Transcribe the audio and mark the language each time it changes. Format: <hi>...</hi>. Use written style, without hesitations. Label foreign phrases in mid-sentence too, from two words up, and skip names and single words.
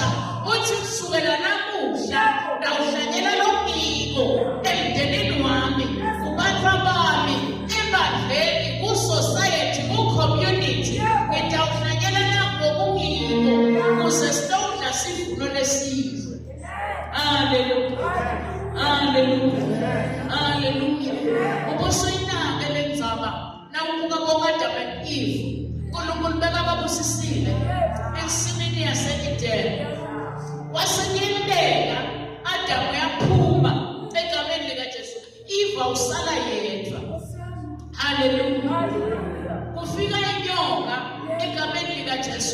<ss>Uthi kusukela namuhla ndawuhlanyela lombiko emndenini wami, kubantu bami, ebandleni, ku-society, ku-community. Ngidawuhlanyela nangobumbiko ukuze sitawudla sivuno lesizwe. Hallelujah. Hallelujah. Hallelujah. Ubusuyinake le ndzaba nawubuka boAdamu and Eve. uNkulunkulu bekababusisile ensimini yase-Edeni. Wasenyembeka Adamu yaphuma egameni likaJesu. Eve usala yedwa. Hallelujah. Kufika inyoka egameni likaJesu.</ss>